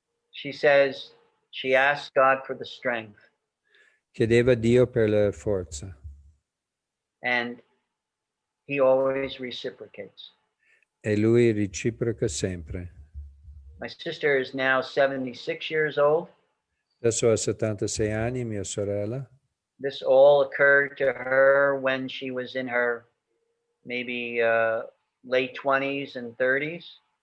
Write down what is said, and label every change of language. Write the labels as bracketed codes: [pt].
[en] she says she asked God for the strength, [it] chiedeva a Dio per la forza [en] and he always reciprocates. [it] e lui reciproca sempre. [en] My sister is now 76 years old. [it] Adesso ha 76 anni, mia sorella. [en] This all occurred to her when she was in her maybe late 20s and 30s.